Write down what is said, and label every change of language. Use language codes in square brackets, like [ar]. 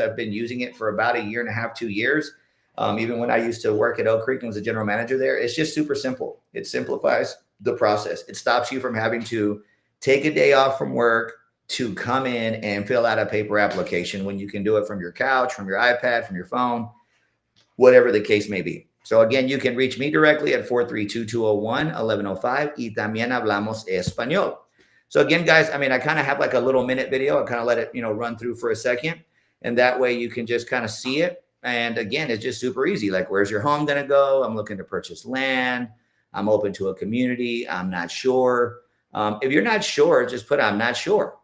[en] I've been using it for about 1.5 years, 2 years. Even when I used to work at Oak Creek and was a general manager there, it's just super simple. It simplifies the process. It stops you from having to take a day off from work to come in and fill out a paper application when you can do it from your couch, from your iPad, from your phone, whatever the case may be. So again, you can reach me directly at 432-201-1105. [es] Y también hablamos español. [en] So again, guys, I mean, I kind of have like a little minute video. I kind of let it, run through for a second. And that way you can just kind of see it. And again, it's just super easy. Like, where's your home going to go? I'm looking to purchase land. I'm open to a community. I'm not sure. If you're not sure, just put I'm not sure.